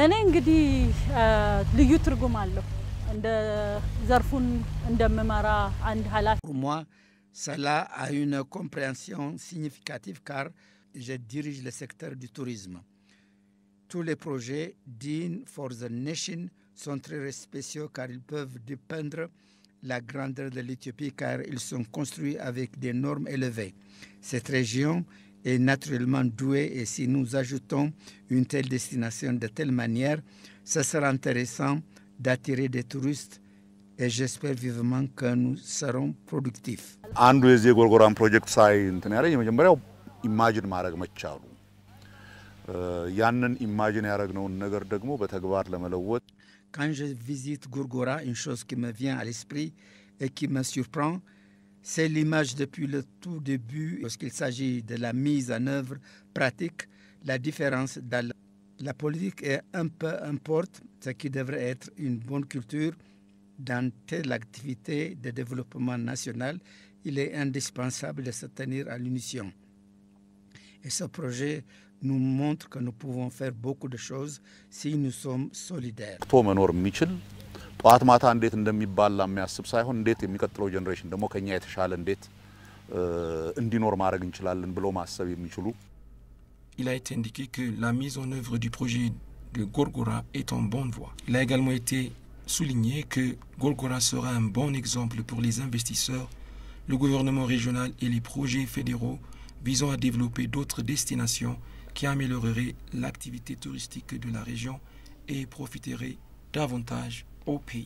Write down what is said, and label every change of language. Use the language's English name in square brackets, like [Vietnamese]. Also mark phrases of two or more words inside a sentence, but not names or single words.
[French] Pour moi, cela a une compréhension significative car je dirige le secteur du tourisme. Tous les projets dignes [English] for the nation [French] sont très spéciaux car ils peuvent dépeindre la grandeur de l'Éthiopie car ils sont construits avec des normes élevées. Cette région est naturellement douée et si nous ajoutons une telle destination de telle manière, ce sera intéressant d'attirer des touristes et j'espère vivement que nous serons productifs. [Amharic] አንዱ የዚህ የጎርጎራን ፕሮጀክት ሳይ እንትን ያለኝ የመጀመሪያው ኢማጂን ማድረግ መቻሉ ያንን ኢማጂን ያደረግነውን ነገር ደግሞ በተግባር ለመለወጥ [French] Quand je visite Gorgora, une chose qui me vient à l'esprit et qui me surprend, c'est l'image depuis le tout début, lorsqu'il s'agit de la mise en œuvre pratique, la différence dans la politique est un peu importe, ce qui devrait être une bonne culture dans telle activité de développement national, il est indispensable de se tenir à l'unisson. Et ce projet nous montre que nous pouvons faire beaucoup de choses si nous sommes solidaires. [Amharic] መኖር የሚችል ጧት ማታ እንዴት እንደሚባላ የሚያስብ ሳይሆን እንዴት የሚቀጥለው ጄነሬሽን ደግሞ ከኛ የተሻለ እንዴት እንዲኖር ማድረግ እንችላለን ብሎ ማሰብ የሚችሉ. [French] Il a été indiqué que la mise en œuvre du projet de Gorgora est en bonne voie. Il a également été souligné que Gorgora sera un bon exemple pour les investisseurs, le gouvernement régional et les projets fédéraux visant à développer d'autres destinations qui amélioreraient l'activité touristique de la région et profiteraient davantage au pays.